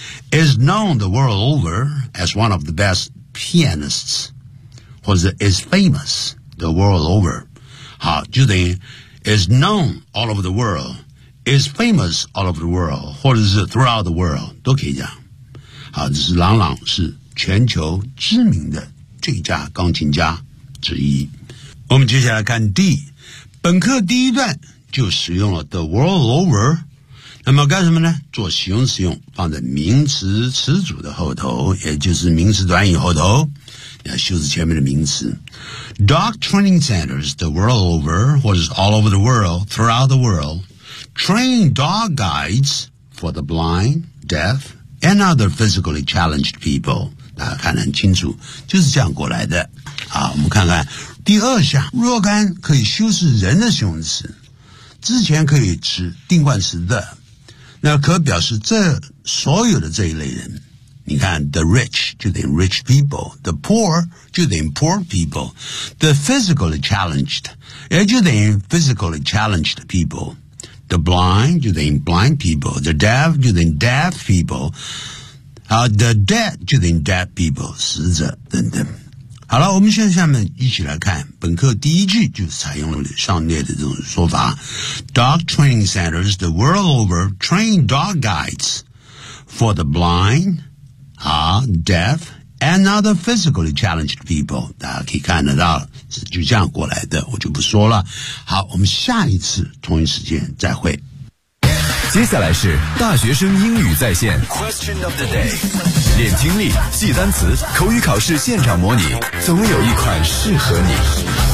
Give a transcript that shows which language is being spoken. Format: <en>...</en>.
<en>Is known the world over as one of the best pianists，</en> <zh>或者</zh> <en>is famous the world over。</en> <zh>好，就等于</zh> <en>is known all over the world， is famous all over the world，</en> <zh>或者是</zh> <en>throughout the world</en> <zh>都可以讲。好，这是朗朗是全球知名的最佳钢琴家之一。我们接下来看 D， 本课第一段就使用了 the world over，那么干什么呢？做形容词用，放在名词词组的后头，也就是名词短语后头，要修饰前面的名词。</zh> <en>Dog training centers the world over， 或者是 all over the world， throughout the world， train dog guides for the blind， deaf， and other physically challenged people。</en> <zh>大家看得很清楚，就是这样过来的。好，我们看看第二项，若干可以修饰人的形容词，之前可以指定冠词的，那可表示这所有的这一类人，你看 the rich 就等于 rich people, the poor 就等于 poor people, the physically challenged 也就等于 physically challenged people, the blind 就等于 blind people, the deaf 就等于 deaf people,the dead 就等于 dead people, 死者等等。好了，我们现在下面一起来看本课第一句，就采用了上列的这种说法。</zh> <en>Dog training centers the world over train dog guides for the blind, deaf, and other physically challenged people.</en> <zh>大家可以看得到，是就这样过来的，我就不说了。好，我们下一次同一时间再会。接下来是大学生英语在线 Question of the day 练听力记单词口语考试现场模拟总有一款适合你</zh>